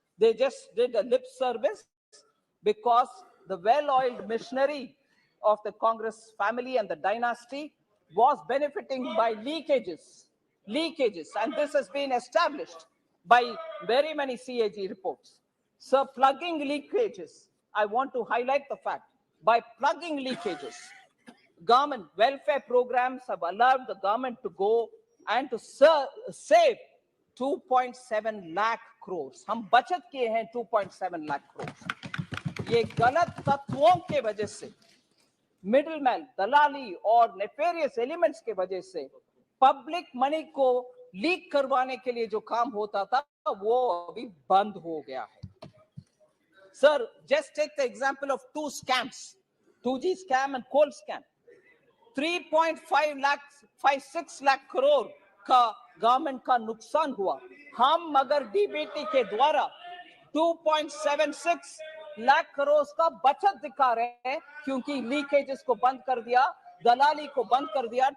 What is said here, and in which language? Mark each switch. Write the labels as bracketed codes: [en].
[en] They just did a lip service because the well-oiled machinery of the Congress family and the dynasty was benefiting by leakages, and this has been established by very many CAG reports. So plugging leakages, I want to highlight the fact, by plugging leakages, government welfare programs have allowed the government to go and to save 2.7 lakh crores. [hi] हम बचत किए हैं 2.7 lakh crores. ये गलत तत्वों के वजह से, मिडलमैन, दलाली और नेफेरियस एलिमेंट्स के वजह से पब्लिक मनी को लीक करवाने के लिए जो काम होता था वो अभी बंद हो गया है. [en] Sir, just take the example of two scams, 2G scam and coal scam. [hi] 3.56 lakh crore का गवर्नमेंट का नुकसान हुआ. हम मगर डीबीटी के द्वारा 2.76 लाख करोड़ का बचत दिखा रहे हैं क्योंकि लीकेजेस को बंद कर दिया, दलाली को बंद कर दिया.